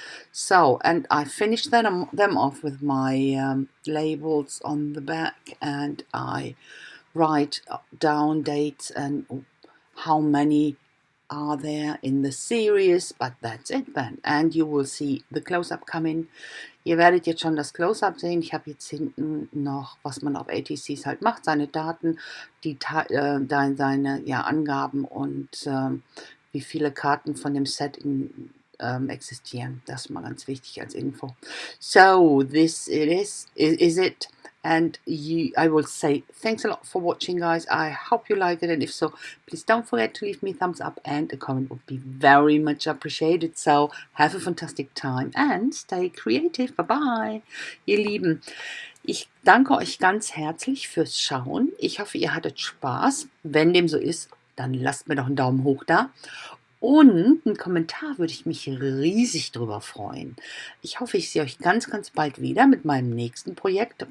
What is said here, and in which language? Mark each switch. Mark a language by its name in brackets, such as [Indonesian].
[English] So, and I finished them off with my labels on the back, and I write down dates and how many are there in the series, but that's it then. And you will see the Close-Up coming. [German] Ihr werdet jetzt schon das Close-Up sehen. Ich habe jetzt hinten noch, was man auf ATCs halt macht, seine Daten, seine Angaben und wie viele Karten von dem Set existieren. Das ist mal ganz wichtig als Info. [English] So, this is it. And I will say thanks a lot for watching, guys. I hope you like it, and if so, please don't forget to leave me a thumbs up, and a comment would be very much appreciated. So have a fantastic time and stay creative. [German] Bye bye, ihr Lieben. Ich danke euch ganz herzlich fürs Schauen. Ich hoffe, ihr hattet Spaß. Wenn dem so ist, dann lasst mir doch einen Daumen hoch da. Und einen Kommentar würde ich mich riesig drüber freuen. Ich hoffe, ich sehe euch ganz, ganz bald wieder mit meinem nächsten Projekt.